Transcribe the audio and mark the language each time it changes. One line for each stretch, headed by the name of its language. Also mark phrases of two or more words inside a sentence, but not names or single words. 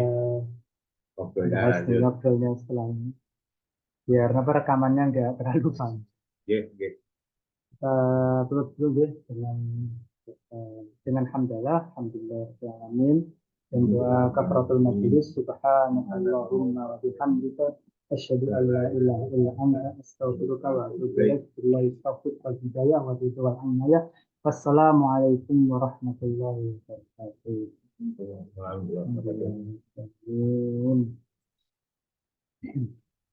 Indonesian: eh, ngobrolnya bahas lanjut. ngobrolnya setelah ini. Biar apa rekamannya nggak terlalu panjang. Nih, nih. Tutup dulu deh dengan hamdalah, alhamdulillah, alamin, dan doa kafaratul majelis,
Arabic: سبحانك اللهم وبحمدك أشهد أن لا إله إلا أنت أستغفرك وأتوب إليك بالله التوفيق والهداية والرضوان والعناية. والسلام عليكم ورحمة الله وبركاته. Alhamdulillah. Alhamdulillah.